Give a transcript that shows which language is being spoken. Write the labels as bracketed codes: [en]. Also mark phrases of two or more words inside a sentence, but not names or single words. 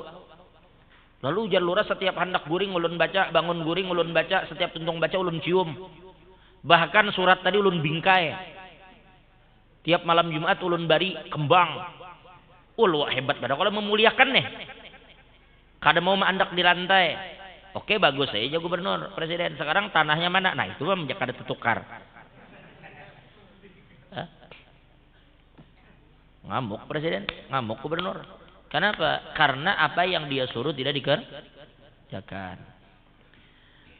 [bjn] Lalu ujar lurah, setiap hendak guring ulun baca, bangun guring ulun baca, setiap tuntung baca ulun cium. Bahkan surat tadi ulun bingkai. Tiap malam Jumat ulun bari kembang. Wah hebat pada kalau memuliakan nih. Kada mau menandak di lantai. Oke bagus saja gubernur, presiden. Sekarang tanahnya mana? Nah itu mah kada tertukar. Ngamuk presiden, ngamuk gubernur. Kenapa? [id] Karena apa yang dia suruh tidak dikerjakan.